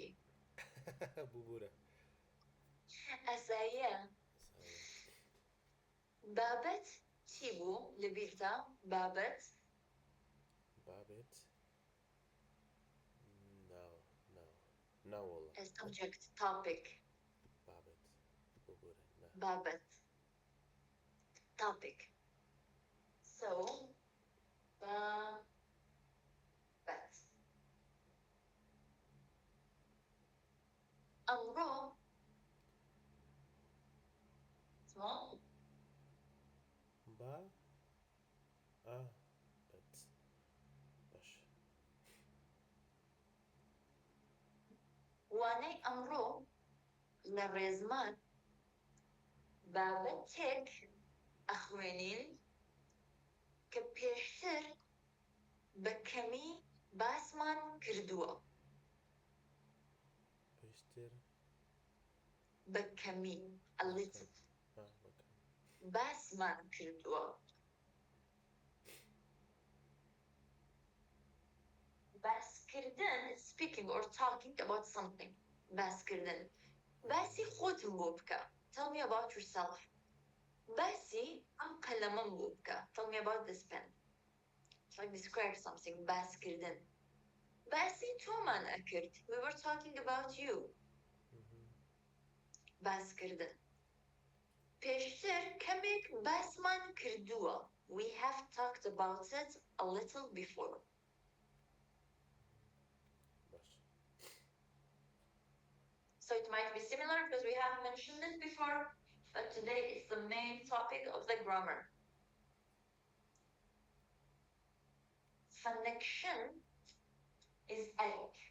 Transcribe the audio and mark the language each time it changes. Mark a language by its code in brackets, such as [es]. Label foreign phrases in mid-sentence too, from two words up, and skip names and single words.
[ckb] ببوورە ئەساییە بابەت چی بوو لەبیرتە بابەت ناوەڵە [en] subject topic بابەت topic so [ckb] بابەت ئەمڕۆ [en] small [ckb] باش وانەی ئەمڕۆ لە ڕێزمان بابەتێک ئەخوێنین کە پێشتر بە کەمی باسمان کردووە پێشتر بە کەمی [en] a little [ckb] باسمان کردووە باسکردن [en] speaking or talking about something [ckb] باسکردن باسی خۆتم بۆ بکە [en] tell me about yourself [ckb] Basi am kalemim buka. [en] Tell me about this pen. It's like describe something. [ckb] Bas kirdin. Basi tuman akird. [en] We were talking about you. [ckb] Bas kirdin. Peştir kemik basman kırdıwa. [en] We have talked about it a little before. [ckb] باش. [en] So it might be similar because we have mentioned it before, but today it's the main topic of the grammar. Connection is ek.